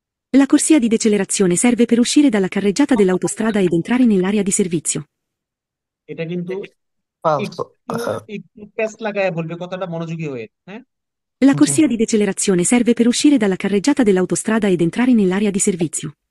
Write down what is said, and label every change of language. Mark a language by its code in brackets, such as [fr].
[it] La corsia di decelerazione serve per uscire dalla carreggiata dell'autostrada ed entrare nell'area di servizio. [bn] এটা কিন্তু একটু প্যাচ লাগায় বলবে, কথাটা মনোযোগী হয়ে। হ্যাঁ, [it] La corsia di decelerazione serve per uscire dalla carreggiata dell'autostrada ed entrare nell'area di servizio.